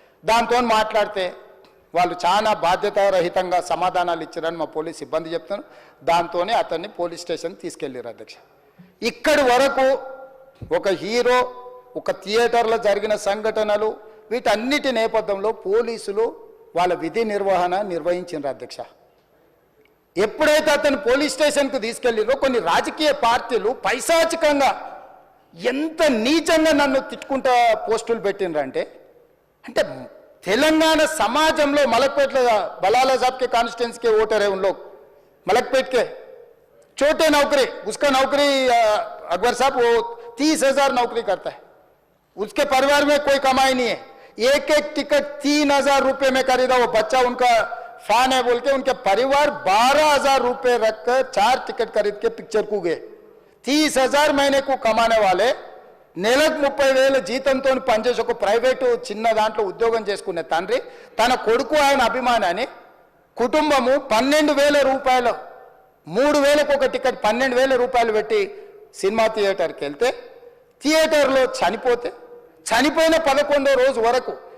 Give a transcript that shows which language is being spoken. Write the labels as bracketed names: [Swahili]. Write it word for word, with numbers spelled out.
[Telugu] దాంతో మాట్లాడితే వాళ్ళు చాలా బాధ్యతారహితంగా సమాధానాలు ఇచ్చారని మా పోలీస్ సిబ్బంది చెప్తాను, దాంతోనే అతన్ని పోలీస్ స్టేషన్ తీసుకెళ్ళారు అధ్యక్ష. ఇక్కడి వరకు ఒక హీరో, ఒక థియేటర్లో జరిగిన సంఘటనలు, వీటన్నిటి నేపథ్యంలో పోలీసులు వాళ్ళ విధి నిర్వహణ నిర్వహించారు అధ్యక్ష. ఎప్పుడైతే అతను పోలీస్ స్టేషన్కు తీసుకెళ్ళిరో కొన్ని రాజకీయ పార్టీలు పైశాచికంగా ఎంత నీచంగా నన్ను తిట్టుకుంటా పోస్టులు పెట్టినరంటే, అంటే తెలంగాణ సమాజంలో మలక్పేటలో [Hindi] బలాలా సాబ్కే కాన్స్టిట్యున్సీ కే ఓటర్ है उन लोग, मलकपेट के छोटे नौकरी, उसका नौकरी अकबर साहब वो तीस हजार नौकरी करता है, उसके परिवार में कोई कमाई नहीं है, एक एक टिकट तीन हजार रुपये में खरीदा, वो बच्चा उनका फैन है बोल के उनके परिवार बारह हजार रुपये रखकर चार टिकट खरीद के पिक्चर को गए। तीस हजार महीने को कमाने वाले [Telugu] నెలకు ముప్పై వేల జీతంతో పనిచేసి ఒక ప్రైవేటు చిన్న దాంట్లో ఉద్యోగం చేసుకునే తండ్రి తన కొడుకు ఆయన అభిమానాన్ని కుటుంబము పన్నెండు వేల రూపాయలు మూడు వేలకు ఒక టికెట్ పన్నెండు వేల రూపాయలు పెట్టి సినిమా థియేటర్కి వెళ్తే థియేటర్లో చనిపోతే చనిపోయిన పదకొండో రోజు వరకు